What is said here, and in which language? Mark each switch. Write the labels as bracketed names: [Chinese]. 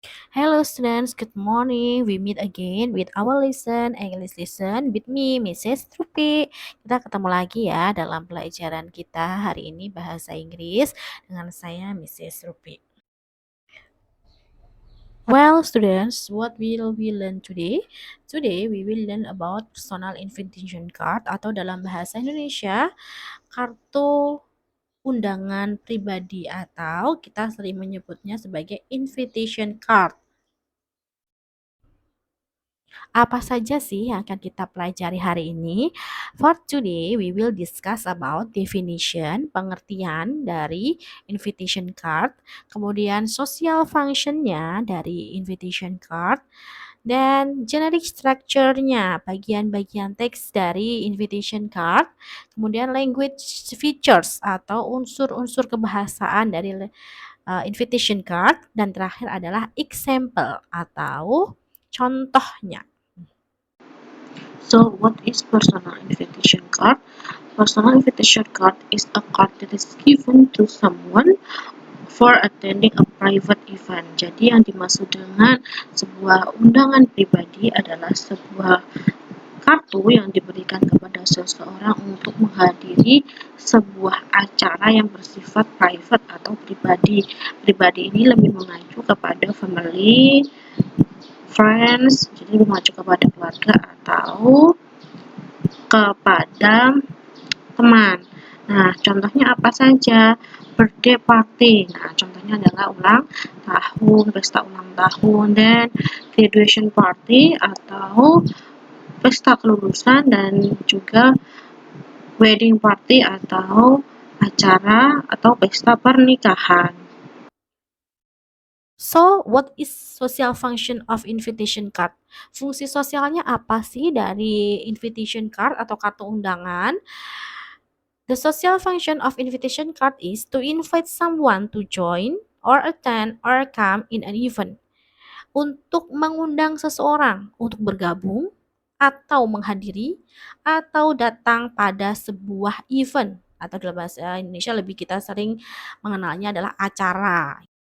[English] Hello students, good morning. We meet again with our lesson, English lesson with me, Mrs. Trupi. [Indonesian] Kita ketemu lagi ya dalam pelajaran kita hari ini bahasa Inggris dengan saya, Mrs. Trupi. [English] Well, students, what will we learn today? Today, we will learn about personal invitation card [Indonesian] atau dalam bahasa Indonesia, kartu undangan pribadi atau kita sering menyebutnya sebagai invitation card. Apa saja sih yang akan kita pelajari hari ini? [English] For today, we will discuss about definition, [Indonesian] pengertian dari invitation card, kemudian social functionnya dari invitation card, dan generic structure-nya, bagian-bagian teks dari invitation card, kemudian language features atau unsur-unsur kebahasaan dari invitation card, dan terakhir adalah example atau contohnya. [English] So, what is personal invitation card? Personal invitation card is a card that is given to someone for attending a private event. [Indonesian] Jadi yang dimaksud dengan sebuah undangan pribadi adalah sebuah kartu yang diberikan kepada seseorang untuk menghadiri sebuah acara yang bersifat private atau pribadi. Pribadi ini lebih mengacu kepada family, friends, jadi mengacu kepada keluarga atau kepada teman. Nah, contohnya apa saja? [English] Birthday party. [Indonesian] Nah, contohnya adalah ulang tahun, pesta ulang tahun, dan graduation party atau pesta kelulusan, dan juga wedding party atau acara atau pesta pernikahan. [English] So, what is social function of invitation card? [Indonesian] Fungsi sosialnya apa sih dari invitation card atau kartu undangan? [English] The social function of invitation card is to invite someone to join or attend or come in an event. [Indonesian] Untuk mengundang seseorang untuk bergabung atau menghadiri atau datang pada sebuah event, atau dalam bahasa Indonesia lebih kita sering mengenalnya adalah acara.